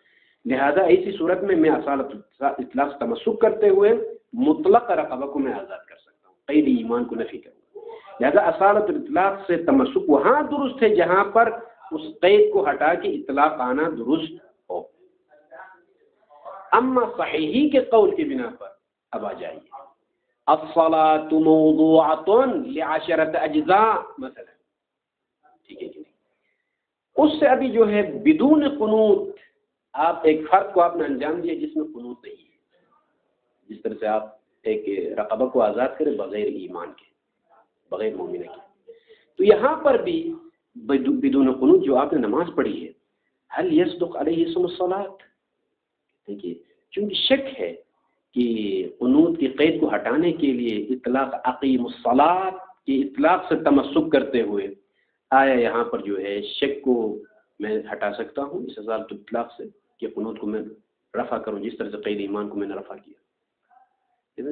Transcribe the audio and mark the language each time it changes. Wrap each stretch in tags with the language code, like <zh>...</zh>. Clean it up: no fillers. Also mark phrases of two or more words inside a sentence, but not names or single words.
<ur>لہذا ایسی صورت میں میں</ur> <ar>اصالت الاطلاق</ar> <ur>سے تمسک کرتے ہوئے مطلق رقبہ کو میں آزاد کر سکتا ہوں، قید ایمان کو نفی کروں گا۔ لہذا</ur> <ar>اصالت الاطلاق</ar> <ur>سے تمسک وہاں درست ہے جہاں پر اس قید کو ہٹا کے اطلاق آنا درست ہو۔ اما صحیحی کے قول کی بنا پر اب آ جائیے،</ur> <ar>الصلاۃ موضوعۃ لعشرۃ اجزاء</ar> <ur>مثلا، ٹھیک ہے کہ نہیں؟ اس سے ابھی جو ہے بدون قنوت آپ ایک فرد کو آپ نے انجام دیا جس میں قنوت نہیں ہے، جس طرح سے آپ ایک رقبہ کو آزاد کریں بغیر ایمان کے، بغیر مومنہ کے، تو یہاں پر بھی بدون قنوت جو آپ نے نماز پڑھی ہے،</ur> <ar>هل يصدق علیہ اسم الصلاۃ؟</ar> <ur>دیکھیے چونکہ شک ہے کہ قنوت کی قید کو ہٹانے کے لیے اطلاق</ur> <ar>اقیم الصلاۃ</ar> <ur>کی اطلاق سے تمسک کرتے ہوئے آیا یہاں پر جو ہے شک کو میں ہٹا سکتا ہوں اس</ur> <ar>اصالت الاطلاق</ar> <ur>سے کہ قنوت کو میں رفع کروں جس طرح سے قید ایمان کو میں نے رفع کیا۔</ur>